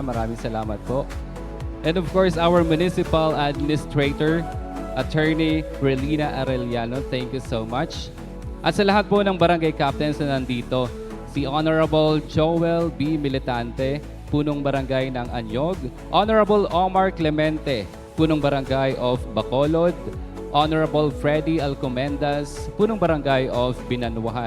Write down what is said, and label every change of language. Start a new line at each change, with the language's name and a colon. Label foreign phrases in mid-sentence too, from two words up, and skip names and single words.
Filipino: Maraming salamat po.
English: And of course, our Municipal Administrator, Attorney Relina Arellano. Thank you so much.
Filipino: At sa lahat po ng barangay captains na nandito, si Honorable Joel B. Militante, punong barangay ng Anyog, Honorable Omar Clemente, punong barangay of Bacolod, Honorable Freddy Alcomendas, punong barangay of Binanwahan.